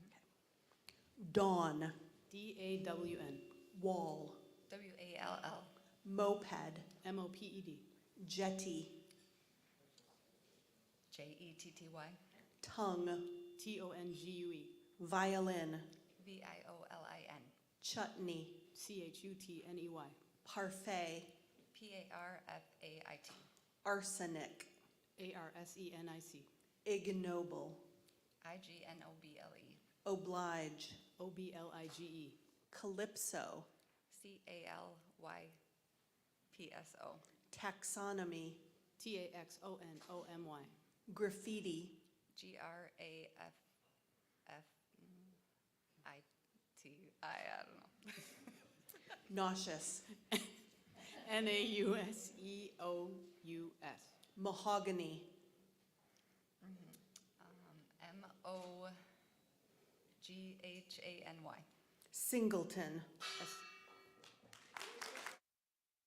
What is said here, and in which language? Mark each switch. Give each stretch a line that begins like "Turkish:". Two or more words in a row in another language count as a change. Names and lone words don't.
English: Okay. Dawn. D-A-W-N. Wall. W-A-L-L. Moped. M-O-P-E-D. Jetty. J-E-T-T-Y. Tongue. T-O-N-G-U-E. Violin. V-I-O-L-I-N. Chutney. C-H-U-T-N-E-Y. Parfait. P-A-R-F-A-I-T. Arsenic. A-R-S-E-N-I-C. Ignoble. I-G-N-O-B-L-E. Oblige. O-B-L-I-G-E. Calypso. C-A-L-Y-P-S-O. Taxonomy. T-A-X-O-N-O-M-Y. Graffiti. G-R-A-F-F-I-T-I, I don't know. Nauseous. N-A-U-S-E-O-U-S. Mahogany. M-O-G-H-A-N-Y. Singleton.